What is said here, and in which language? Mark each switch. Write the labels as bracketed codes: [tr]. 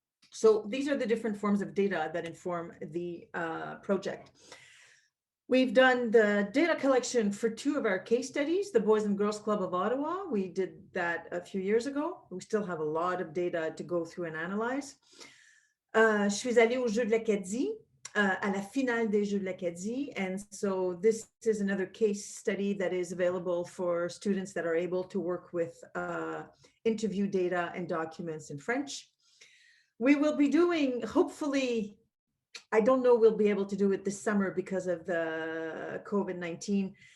[en] So these are the different forms of data that inform the project. We've done the data collection for 2 of our case studies, the Boys and Girls Club of Ottawa. We did that a few years ago. We still have a lot of data to go through and analyze. [fr] Je suis allée aux Jeux de l'Acadie, à la finale des Jeux de l'Acadie. [en] And so this is another case study that is available for students that are able to work with interview data and documents in French. We will be doing, hopefully, I don't know we'll be able to do it this summer because of the COVID-19.